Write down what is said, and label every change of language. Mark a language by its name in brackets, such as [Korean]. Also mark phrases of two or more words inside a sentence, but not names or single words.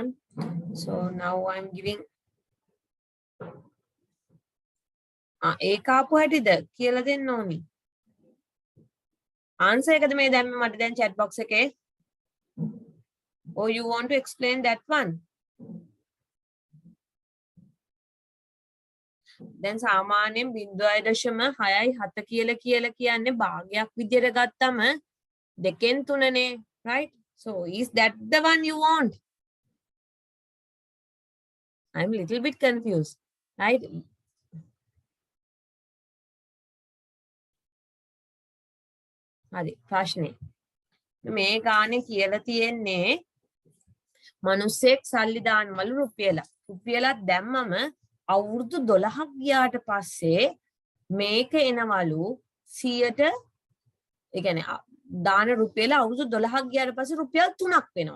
[English] So now I'm giving [Sinhala] ඒක ආපු හැටිද කියලා දෙන්න ඕනි. answer එකද මේ දැම්මේ මට දැන් [English] chat box [Sinhala] එකේ? [English] Or you want to explain that one? [Sinhala] දැන් සාමාන්‍යයෙන් 0.67 කියලා කියන්නේ භාගයක් විදියට ගත්තම 2න් 3නේ, [English] right? So is that the one you want? I'm a little bit confused, right? [Sinhala] හරි ප්‍රශ්නේ. මේ ගානේ කියලා තියෙන්නේ මිනිස්සෙක් සල්ලි දානවලු රුපියලක් දැම්මම අවුරුදු 12ක් ගියාට පස්සේ මේක එනවලු 100ට ඒ කියන්නේ දාන රුපියල අවුරුදු 12ක් ගියාට පස්සේ රුපියල් 3ක් වෙනවා.